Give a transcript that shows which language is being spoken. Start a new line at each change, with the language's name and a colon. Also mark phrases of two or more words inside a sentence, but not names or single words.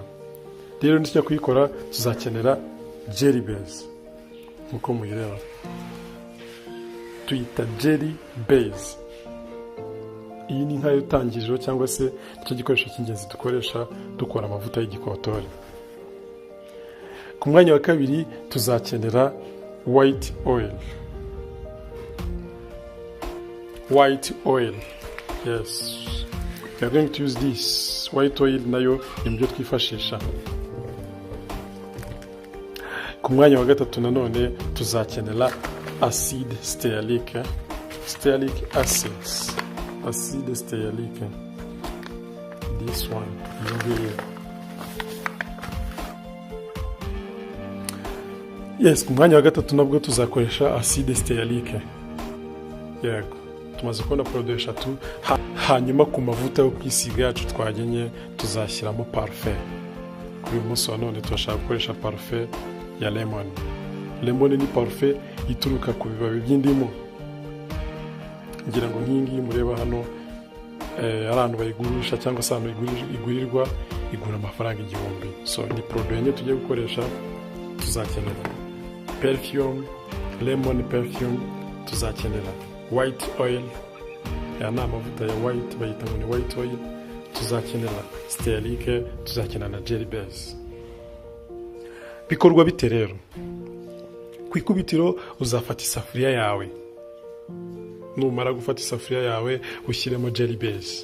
Kinyarwanda: Rero nitujya kuyikora tuzakenera
English: jelly base
Kinyarwanda: nkuko muyireba, tuyita
English: jelly base.
Kinyarwanda: Iyi ni nkayo tangiriro cyangwa se icyo gikoresho cy'ingenzi dukoresha dukora amavuta y'igikotori. Ku mwanya wa kabiri tuzakenera
English: white oil. White oil, yes, we are going to use this white oil,
Kinyarwanda: nayo ni byo twifashisha. Ku mwanya wa gatatu nanone tuzakenera
English: acid stearic, stearic acids, acid stearic, this one here. Yes,
Kinyarwanda: ku mwanya wa gatatu nabwo tuzakoresha
English: acid stearic.
Kinyarwanda: Yego, tumaze kubona produit eshatu. Hanyuma ku mavuta yo kwisiga yacu twagenye tuzashyiramo parfum. Kuri uyu munsi wa none turashaka gukoresha parfum ya lemon. Lemon ni parfum ituruka ku bibabi by'indimu. Ngira ngo nk'ingi mureba hano abantu bayigurisha cyangwa se abantu igurirwa igura amafaranga 1000. So ni produit yenye tugiye gukoresha. Tuzakenera perfume,
English: lemon perfume,
Kinyarwanda: tuzakenera
English: white oil,
Kinyarwanda: ya ni amavuta ya white bayita ngo ni
English: white oil,
Kinyarwanda: tuzakenera stearic, tuzakenera na jelly base. Bikorwa bite rero? Ku ikubitiro uzafata isafuriya yawe, numara gufata isafuriya yawe ushyiremo
English: jelly base.